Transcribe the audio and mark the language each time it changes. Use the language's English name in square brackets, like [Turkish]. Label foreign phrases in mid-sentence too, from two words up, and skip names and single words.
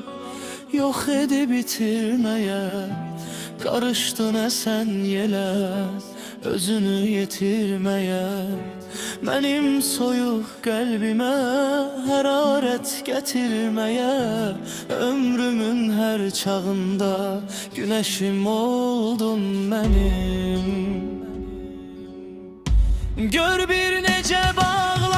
[Turkish] yok edip bitirmeye karıştın esen yele, özünü yetirmeye. [Azerbaijani] Benim soyuq qəlbimə hərarət gətirməyə, ömrümün hər çağında günəşim oldun mənim. Gör bir necə bağ